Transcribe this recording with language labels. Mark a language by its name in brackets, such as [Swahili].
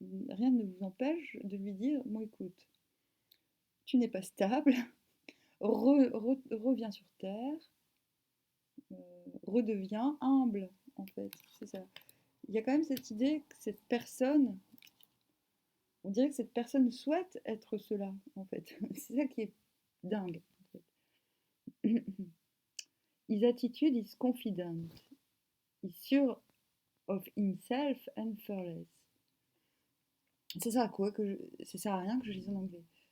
[French] Rien ne vous empêche de lui dire, moi écoute, tu n'es pas stable, reviens sur terre, redeviens humble, en fait. C'est ça. Il y a quand même cette idée que cette personne, on dirait que cette personne souhaite être cela, en fait. C'est ça qui est dingue, en fait. [English] His attitude is confident, is sure of himself and fearless. [French] C'est ça, quoi, ça sert à rien que je lise en anglais.